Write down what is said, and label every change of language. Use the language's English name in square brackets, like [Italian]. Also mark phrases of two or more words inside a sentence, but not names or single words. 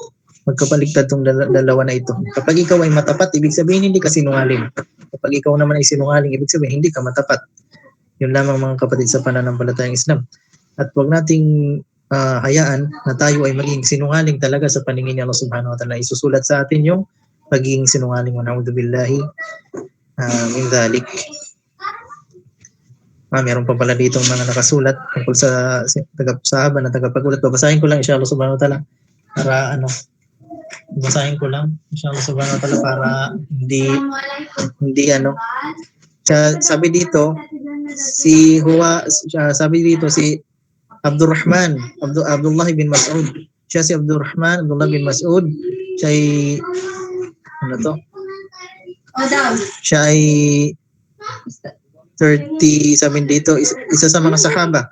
[Filipino] Kapag ikaw ay matapat, ibig sabihin hindi ka sinungaling. Kapag ikaw naman ay sinungaling, ibig sabihin hindi ka matapat. Yun lamang mga kapatid sa pananampalatayang Islam. At huwag nating hayaan na tayo ay maging sinungaling talaga sa paningin ni Allah [Arabic] سبحانه وتعالى. [Filipino] Isusulat sa atin yung pagiging sinungaling. [Arabic] ونعوذ بالله من ذلك. [Filipino] Meron pa pala dito mga nakasulat tungkol sa sahaba na tagapagulat. Babasahin ko lang [Arabic] إن شاء الله سبحانه وتعالى [Filipino] para babasahin ko lang [Arabic] إن شاء الله سبحانه وتعالى [Filipino] para hindi sabi dito si Abdullah bin Mas'ud. Siya si Abdullah bin Mas'ud. Siya ay Siya ay 37 dito, isa sa mga sahaba.